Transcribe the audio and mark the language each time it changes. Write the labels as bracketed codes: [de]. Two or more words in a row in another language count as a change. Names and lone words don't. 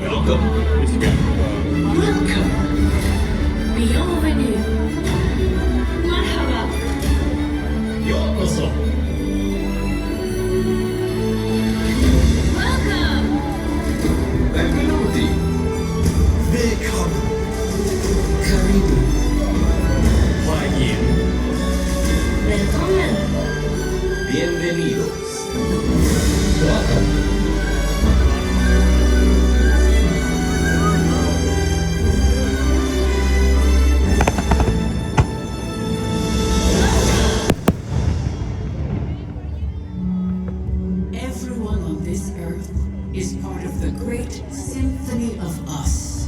[en] Welcome. Bienvenue. [ar] Marhaba. [ja] ようこそ [en] Welcome. [it] Benvenuti Willkommen Karibu 欢迎 [de] Willkommen. [es] Bienvenidos Welcome [en] Everyone on this earth is part of the great symphony of us.